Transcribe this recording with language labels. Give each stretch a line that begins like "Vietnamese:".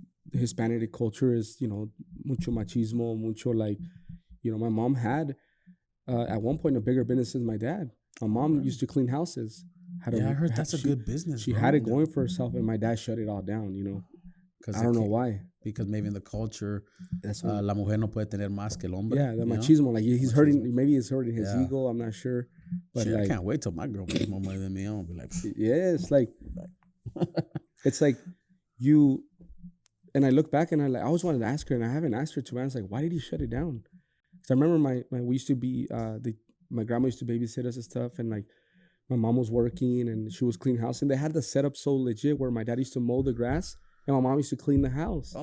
English: The Hispanic culture is, you know,
Spanish: mucho machismo, mucho
English: like, you know, my mom had at one point a bigger business than my dad. My mom used to clean houses. I heard that's a good business. She had it going for herself, and my dad shut it all down, you know. I don't know why. Because maybe in the culture,
Spanish: la mujer no puede tener más que el hombre.
English: Yeah, the machismo. Like he's hurting, maybe he's hurting his ego. I'm not sure. But shit, like, I can't wait till my girl makes more money than me. I'm gonna be like, yeah, it's like you. And I look back and I always wanted to ask her, and I haven't asked her to. I was like, why did he shut it down? Because I remember we used to be my grandma used to babysit us and stuff, and like my mom was working and she was cleaning house, and they had the setup so legit where my dad used to mow the grass and my mom used to clean the house.